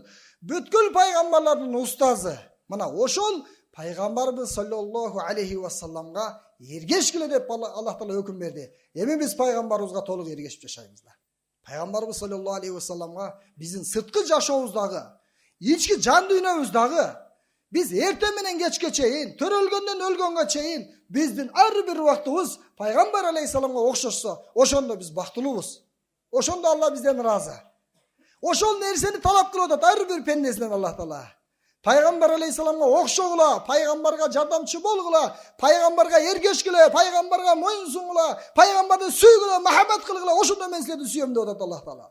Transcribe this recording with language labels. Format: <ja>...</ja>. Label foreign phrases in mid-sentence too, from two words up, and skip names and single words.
<ky>Бүткүл пайгамбарлардын устазы. Мына ошол пайгамбарыбыз</ky> <ar>صلى الله عليه وسلم</ar> <ky>эргешкиле деп Аллах Таала өкүм берди. Эми биз пайгамбарыбызга толук эргешип жашайбыз да. Пайгамбарыбыз</ky> <ar>صلى الله عليه وسلم</ar> <ky>биздин сырткы жашообуздагы, ички жан дүйнөбүздагы biz erте menен kechke чейин, төрөлгөндөн өлгөнгө чейин биздин ар бир убактыбыз пайгамбар алейхисаламга окшошсо, ошондо биз бактылуубуз. Ошондо Алла бизден ыраазы. Ошол нерсени талап кылып атат ар бир пендесинен Аллах Таала. Пайгамбар алейхисаламга окшогула, пайгамбарга жардамчы болгула, пайгамбарга эргешкиле, пайгамбарга моюн сунгула, пайгамбарды сүйгүлө, махаббат кылгыла, ошондо мен силерди сүйөм деп атат Аллах Таала.</ky>